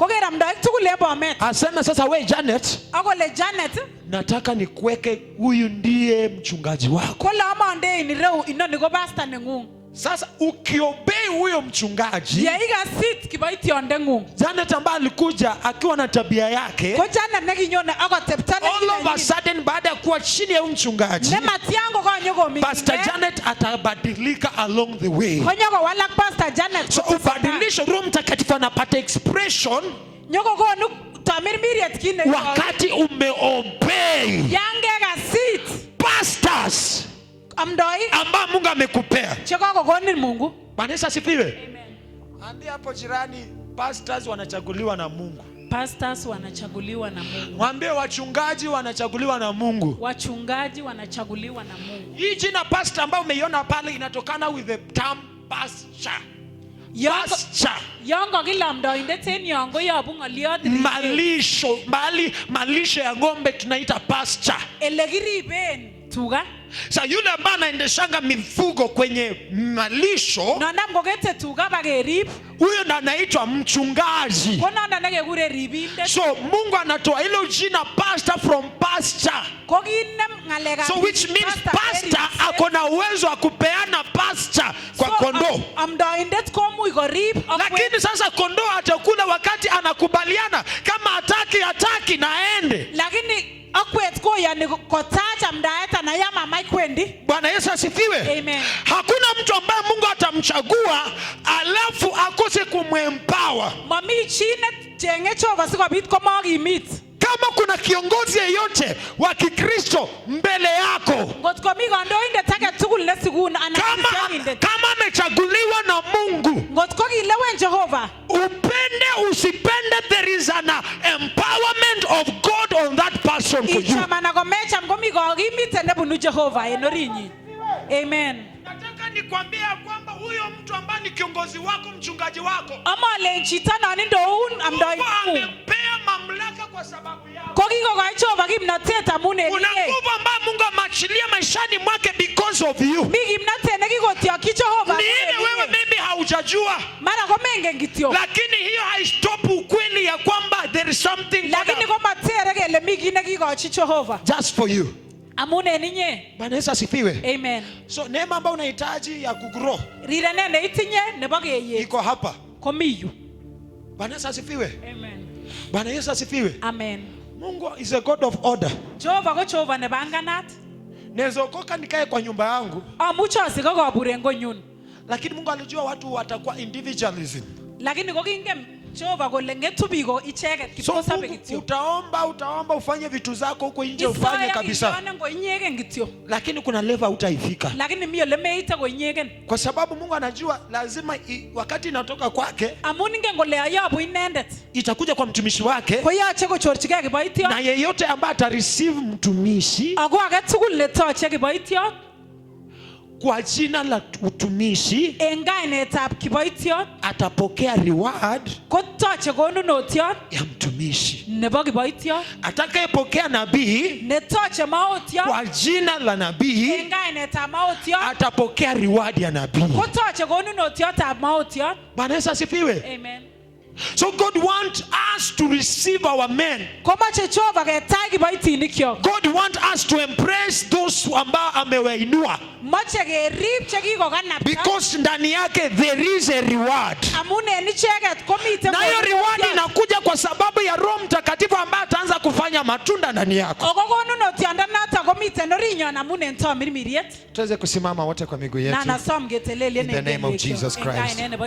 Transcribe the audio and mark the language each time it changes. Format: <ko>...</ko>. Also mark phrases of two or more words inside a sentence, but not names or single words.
<sw>Asema sasa, we Janet, nataka nikuweke, huyu ndiye mchungaji wako. Sasa ukiobei huyo mchungaji, Janet ambaye alikuja akiwa na tabia yake,</sw> <en>all of a sudden</en> <sw>baada ya kuwa chini ya mchungaji, Pastor Janet atabadilika</sw> <en>along the way.</en> <sw>So ubadilisho, Roho Mtakatifu anapata expression wakati umeobei pastors ambao Mungu amekupea. Bwana Yesu asifiwe. Ambia hapo jirani, pastors wanachaguliwa na Mungu. Pastors wanachaguliwa na Mungu. Mwambie wachungaji wanachaguliwa na Mungu. Wachungaji wanachaguliwa na Mungu. Hii jina pastor ambayo umeiona pale inatokana</sw> <en>with the term pasture.</en> <kln>Yongo kila mdoindet en yongo yobu ngoliot</kln> <sw>malisho ya ng'ombe tunaita pasture.</sw> <kln>Ele kiriben tuga.</kln> <sw>Sa yule ambaye anaendeshanga mifugo kwenye malisho,</sw> <kln>nandam kokete tuga bakerib,</kln> <sw>huyo ndo anaitwa mchungaji.</sw> <kln>Konanda nekekure ribindet.</kln> <sw>So Mungu anatoa hilo jina pastor</sw> <en>from pasture. So which means</en> <sw>pastor akona uwezo wa kupeana pasture kwa kondoo.</sw> <kln>Amdoindet komuch korib.</kln> <sw>Lakini sasa kondoo atakula wakati anakubaliana, kama hataki naende.</sw> <kln>Lakini akwet koyani kotacha mdaeta na yama maikwendi.</kln> <sw>Bwana Yesu asifiwe. Amen. Hakuna mtu ambaye Mungu atamchagua alafu akose kumempower.</sw> <kln>Mami chine chenge chova sikobit komokimit.</kln> <sw>Kama kuna kiongozi yeyote wa Kikristo mbele yako, kama amechaguliwa na Mungu, upende usipende,</sw> <en>there is an empowerment of God on that person for you. Amen.</en> <sw>Nataka nikwambie kwamba huyo mtu ambaye ni kiongozi wako, mchungaji wako, amempea mamlaka kwa sababu yako. Kuna nguvu ambayo Mungu ameachilia maishani mwake</sw> <en>because of you.</en> <sw>Ni ile wewe maybe haujajua. Lakini hiyo haistop ukweli ya kwamba</sw> <en>there is something just for you.</en> <kln>Amune ninye.</kln> <sw>Bwana Yesu asifiwe. Amen. So neema ambayo unahitaji ya kugrow,</sw> <kln>rirene itinye nebo keye,</kln> <sw>iko hapa.</sw> <kln>Komiyu.</kln> <sw>Bwana Yesu asifiwe. Amen. Bwana Yesu asifiwe. Amen.</sw> <en>Mungu is a God of order.</en> <kln>Jehova ko Jehova ne banganat.</kln> <sw>Nezokoka nikae kwa nyumba yangu,</sw> <kln>amucho sikakobure ngonyun.</kln> <sw>Lakini Mungu alijua watu watakuwa individualism.</sw> <kln>Lakini kokingem Jehova kole ngetubiko icheket kipkosabe kityo.</kln> <sw>Utaomba ufanye vitu zako huko nje, ufanye kabisa. Lakini kuna level utaifika.</sw> <kln>Lakini mimi ole meita ko inyegen.</kln> <sw>Kwa sababu Mungu anajua lazima wakati inatoka kwake,</sw> <kln>amuninge ngole ayabu inendet,</kln> <sw>itakuja kwa mtumishi wake.</sw> <kln>Koyache kochorchige kiboityo.</kln> <sw>Na yeyote ambaye ata receive mtumishi,</sw> <kln>ako age tugul netoche kiboityo</kln> <sw>kwa jina la utumishi,</sw> <kln>engainetab kiboityo,</kln> <sw>atapokea reward,</sw> <kln>kotoche konunotiot</kln> <sw>ya mtumishi.</sw> <kln>Nebo kiboityo,</kln> <sw>atakayepokea nabii,</sw> <kln>netoche maotiot,</kln> <sw>kwa jina la nabii,</sw> <kln>engainetab maotiot,</kln> <sw>atapokea reward ya nabii,</sw> <kln>kotoche konunotiotab maotiot.</kln> <sw>Bwana Yesu asifiwe. Amen.</sw> <en>So God wants us to receive our men. God wants us to embrace those</en> <sw>ambao amewainua,</sw> <en>because</en> <sw>ndani yake</sw> <en>there is a reward.</en> <sw>Na hiyo reward inakuja kwa sababu ya Roho Mtakatifu ambaye ataanza kufanya matunda ndani yako. Tuweze kusimama wote kwa miguu yetu.</sw> <en>In the name of Jesus Christ.</en>